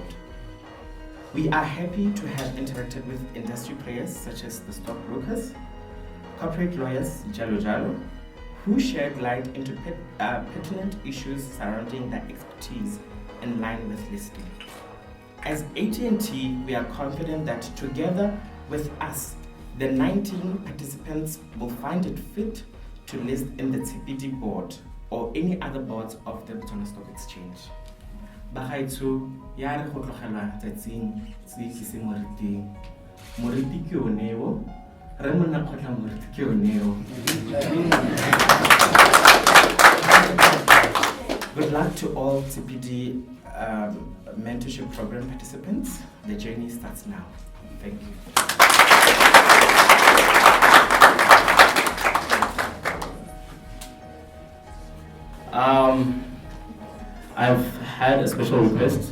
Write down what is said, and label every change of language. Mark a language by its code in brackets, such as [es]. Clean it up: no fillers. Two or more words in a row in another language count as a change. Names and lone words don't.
[en] We are happy to have interacted with industry players such as the stockbrokers, corporate lawyers, Jalo, who shed light into pertinent issues surrounding their expertise in line with listing. As AT&T, we are confident that together with us, the 19 participants will find it fit to list in the Tshipidi board or any other boards of the Botswana Stock Exchange. [tn] Bagaitsu ya re go tlogela tsatsing se ke se moriti ke o neo re monna khotla moriti ke o neo. [en] Good luck to all Tshipidi mentorship program participants. The journey starts now. Thank you. I've had a special request.